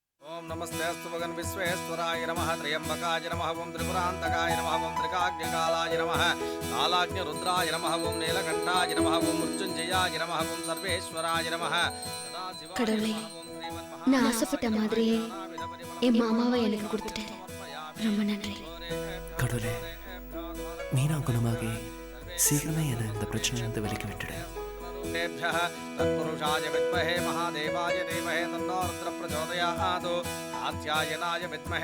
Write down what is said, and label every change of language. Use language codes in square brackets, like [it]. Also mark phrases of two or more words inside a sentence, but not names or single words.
[sa] ओम नमस्तेस्तु भगवन् विश्वेश्वराय नमः त्र्यंबकाय नमः ओम त्रिपुरान्तकाय नमः ओम त्रिकाग्निकालाय नमः कालाग्निरुद्राय नमः ओम नीलकण्ठाय नमः ओम मृत्युञ्जयाय नमः ओम सर्वेश्वराय नमः [ta] கடவுளே, நான் ஆசைப்பட்ட மாதிரியே என் மாமாவை எனக்கு கொடுத்துட்டாரு. ரொம்ப நன்றி கடவுளே. மீனா குணமாகி சீக்கிரமே என்னை இந்த பிரச்சனையிலிருந்து விலக்கி விட்டுடு. [sa] तत्पुरुषाय विद्महे महादेवाय धीमहि तन्नो रुद्रः प्रचोदयात् कात्यायनाय विद्महे